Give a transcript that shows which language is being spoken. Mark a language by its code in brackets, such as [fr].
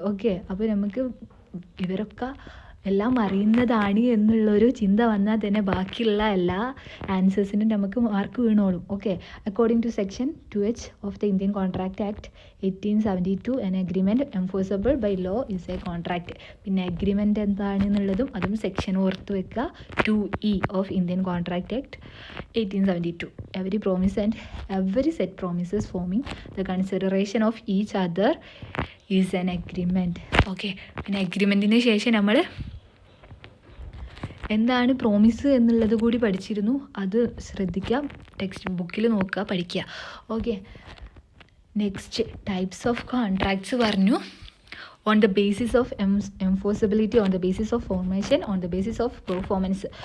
[ml] Okay, അപ്പോൾ നമുക്ക് ഇവരൊക്കെ എല്ലാം അറിയുന്നതാണ് എന്നുള്ളൊരു ചിന്ത വന്നാൽ തന്നെ ബാക്കിയുള്ള എല്ലാ ആൻസേഴ്സിനും നമുക്ക് mark വീണോളും. [en] Okay, according to section 2H of the Indian contract act 1872 an agreement enforceable by law is a contract. [ml] പിന്നെ അഗ്രിമെൻ്റ് എന്താണെന്നുള്ളതും അതും സെക്ഷൻ ഓർത്ത് വെക്കുക. [en] 2E of Indian contract act 1872. Every promise and every set promises forming the consideration of each other is an agreement. [ml] Okay, പിന്നെ അഗ്രിമെൻറ്റിന് ശേഷം നമ്മൾ എന്താണ് promise എന്നുള്ളത് കൂടി പഠിച്ചിരുന്നു. അത് ശ്രദ്ധിക്കാം, ടെക്സ്റ്റ് ബുക്കിൽ നോക്കുക, പഠിക്കുക. Okay, [en] next types of contracts [ml] പറഞ്ഞു. [en] On the basis of enforceability, on the basis of formation, on the basis of performance.